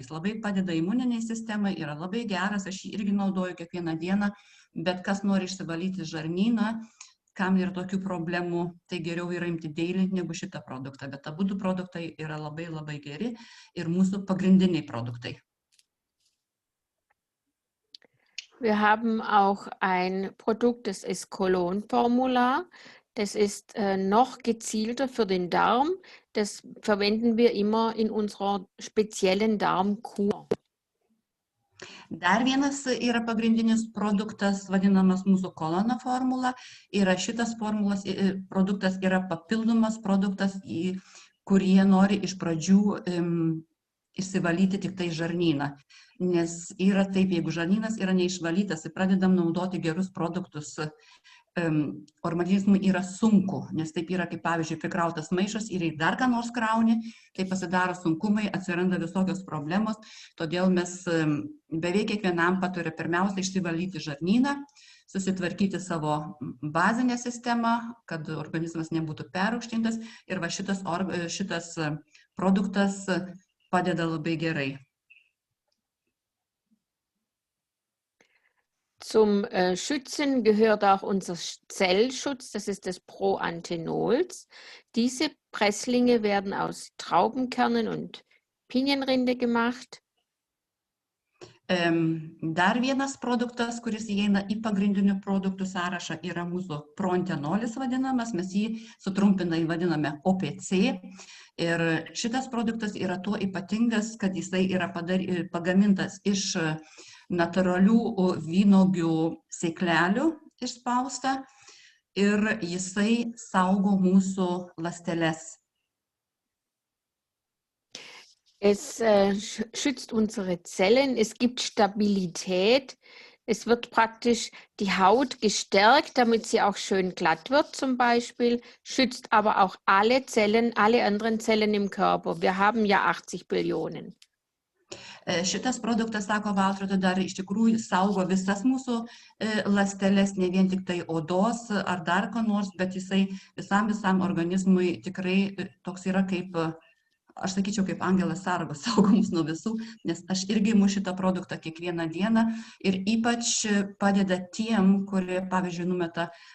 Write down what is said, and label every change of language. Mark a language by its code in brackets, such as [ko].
[lt] Jis labai padeda imuniniai sistemai, yra labai geras, aš jį irgi naudoju kiekvieną dieną, bet kas nori išsivalyti žarnyną, kam yra tokių problemų, tai geriau yra imti daily negu šitą produktą. Bet abu du produktai yra labai geri ir mūsų pagrindiniai produktai. [de] Wir haben auch ein Produkt, das ist Kolonformular. Das ist noch gezielter für den Darm. Das verwenden wir immer in unserer speziellen Darmkur. [lt] Dar vienas yra pagrindinis produktas, vadinamas mūsų kolono formula. Ir šitas produktas yra papildomas produktas, kurie nori iš pradžių išsivalyti tik tai žarnyną. Nes yra taip, jeigu žarnynas yra neišvalytas ir pradedam naudoti gerus produktus, organizmui yra sunku, nes taip yra, kaip pavyzdžiui, prikrautas maišas ir dar ką nors krauni, tai pasidaro sunkumai, atsiranda visokios problemos, todėl mes beveik kiekvienam patariame pirmiausia išsivalyti žarnyną, susitvarkyti savo bazinę sistemą, kad organizmas nebūtų perrūgštintas ir va šitas produktas padeda labai gerai. [de] Zum Schützen gehört auch unser Zellschutz, das ist das Proanthenols. Diese Presslinge werden aus Traubenkernen und Pinienrinde gemacht. [lt] Dar vienas produktas, kuris įeina į pagrindinių produktų sąrašą, yra mūsų proanthenolis vadinamas, mes jį sutrumpinai vadiname OPC. Ir šitas produktas yra tuo ypatingas, kad jisai yra pagamintas iš natūralių vynuogių sėklelių išspausta ir jisai saugo mūsų ląsteles. [de] Es schützt unsere Zellen, es gibt Stabilität, es wird praktisch die Haut gestärkt, damit sie auch schön glatt wird zum Beispiel, schützt aber auch alle Zellen, alle anderen Zellen im Körper. Wir haben ja 80 Billionen. [lt] Šitas produktas, sako Valtrauda, dar iš tikrųjų saugo visas mūsų ląsteles, ne vien tik tai odos ar dar ko nors, bet jisai visam organizmui tikrai toks yra kaip, aš sakyčiau, kaip angelas sargas, saugo mus nuo visų, nes aš irgi imu šitą produktą kiekvieną dieną ir ypač padeda tiem, kurie, pavyzdžiui, numeta